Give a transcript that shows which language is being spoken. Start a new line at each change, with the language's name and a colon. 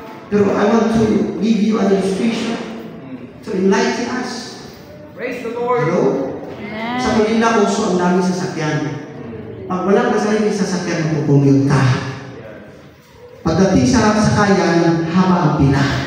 English: Pero I want to give you an illustration to enlighten us. Praise the Lord. Hello?
Filipino: Sa Manila, uso ang dami sasakyan. Pag wala ka sarili sasakyan, magpupungyod ka. Pagdating sa sakayan, haba ang pila.